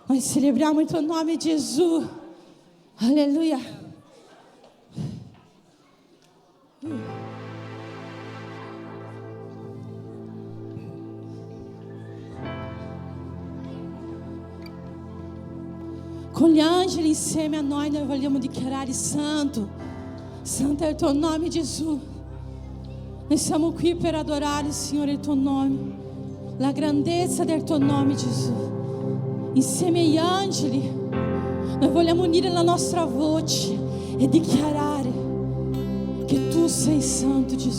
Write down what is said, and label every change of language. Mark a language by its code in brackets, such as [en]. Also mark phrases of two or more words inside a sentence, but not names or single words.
[pt] Nós celebramos o Teu nome, Jesus. Aleluia. [it] Com gli angeli insieme a noi vogliamo dichiarare santo. Santo è il Tuo nome, Gesù. Noi siamo qui per adorare, Signore, il Tuo nome. La grandezza del Tuo nome, Gesù. Insieme agli angeli, noi vogliamo unire la nostra voce e dichiarare che Tu sei santo, Gesù.